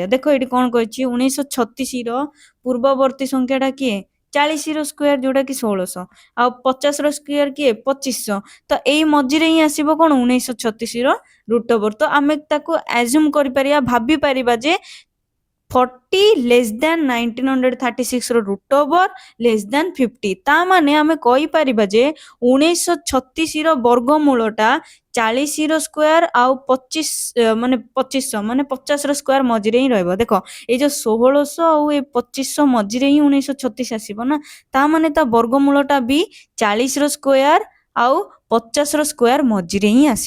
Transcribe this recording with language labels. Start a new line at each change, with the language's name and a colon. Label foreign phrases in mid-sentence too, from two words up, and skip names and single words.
Odia: ଦେଖ ଏଠି କଣ କହିଛି, 1936ର ପୂର୍ବବର୍ତ୍ତୀ ସଂଖ୍ୟାଟା କିଏ, 40ର ସ୍କୋୟାର ଯୋଉଟା କି 1600, ଆଉ 50ର ସ୍କୋୟାର କିଏ 2500। ତ ଏଇ ମଝିରେ ହିଁ ଆସିବ କଣ 1936ର
English: root over.
Odia: ତ ଆମେ ତାକୁ ଆଜ୍ୟୁମ କରିପାରିବା, ଭାବି ପାରିବା ଯେ 40
English: less than
Odia: 1936ର
English: root over less than
Odia: 50। ତା ମାନେ ଆମେ କହିପାରିବା ଯେ 1936ର ବର୍ଗମୂଳଟା 40ର ସ୍କୋୟାର ଆଉ 25 ମାନେ 2500 ମାନେ 50ର ସ୍କୋୟାର ମଝିରେ ହିଁ ରହିବ। ଦେଖ ଏଇ ଯୋଉ 1600 ଆଉ ଏ 2500 ମଝିରେ ହିଁ 1936 ଆସିବ ନା, ତା ମାନେ ତା ବର୍ଗମୂଳଟା ବି 40ର ସ୍କୋୟାର ଆଉ 50ର ସ୍କୋୟାର ମଝିରେ ହିଁ ଆସିବ।